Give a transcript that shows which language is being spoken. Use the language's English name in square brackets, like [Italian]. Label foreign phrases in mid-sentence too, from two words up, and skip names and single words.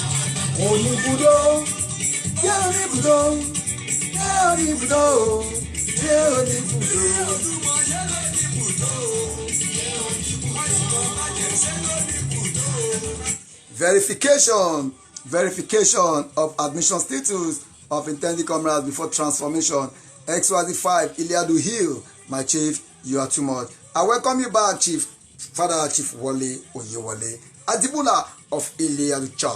[Yoruba] Oníbùdó, yẹ́ oníbùdó, yẹ́ oníbùdó, ṣé oníbùdó. Olúmọ ṣé ló ní ibùdó. Pásítọ̀ Májẹ̀ ṣé ló ní ibùdó. [English] Verification of admission status of intending comrades before transformation. XYZ5 Iliadu Hill, my chief, you are too much. I welcome you back, Chief Father Chief Wale Oyewale Adibula of Iliadu Church.